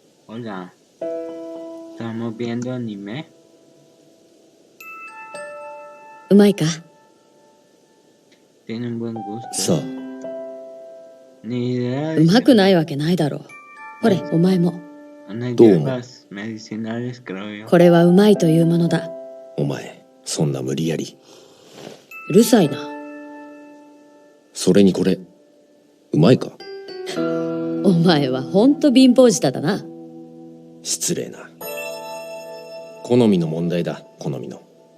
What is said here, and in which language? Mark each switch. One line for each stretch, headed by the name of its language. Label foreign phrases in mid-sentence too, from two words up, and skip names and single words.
Spanish: Hola, ¿estamos viendo anime?
Japanese: うまいか？
Spanish: Tiene un buen gusto.
Japanese: さあ、
Spanish: Ni idea.
Japanese: うまくないわけないだろう。ほれ、お前も。
Spanish: Unas Tomo. hierbas medicinales, creo yo.
Japanese: これはうまいというものだ。お前、そんな無理やり。うるさいな。それにこれ、うまいか？お前はほんと貧乏舌だな。失礼な。好みの問題だ、好みの。